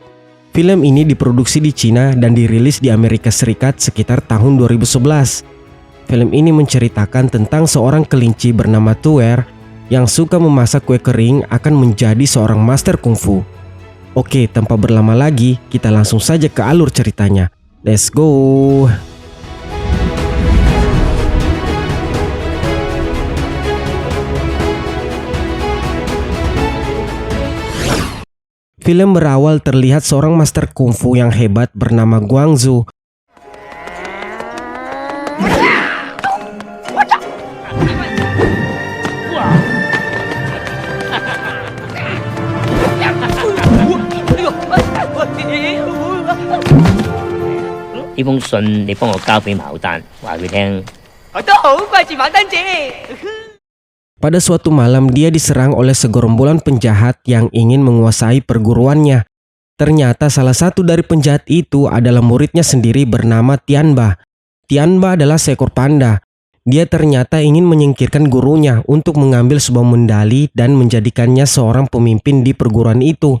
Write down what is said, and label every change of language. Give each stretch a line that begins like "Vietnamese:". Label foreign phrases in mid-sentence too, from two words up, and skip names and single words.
Indonesian: Film ini diproduksi di Cina dan dirilis di Amerika Serikat sekitar tahun 2011. Film ini menceritakan tentang seorang kelinci bernama Tuer yang suka memasak kue kering akan menjadi seorang master kungfu. Oke, tanpa berlama lagi, kita langsung saja ke alur ceritanya.
English: Let's go!
Indonesian: Film berawal terlihat seorang master kungfu yang hebat bernama Guangzhou.
Cantonese: Ini 封信你幫我交俾牡丹，話佢聽。我都好掛住牡丹姐。
Indonesian: Pada suatu malam dia diserang oleh segerombolan penjahat yang ingin menguasai perguruannya. Ternyata salah satu dari penjahat itu adalah muridnya sendiri bernama Tianba. Tianba adalah seekor panda. Dia ternyata ingin menyingkirkan gurunya untuk mengambil sebuah medali dan menjadikannya seorang pemimpin di perguruan itu.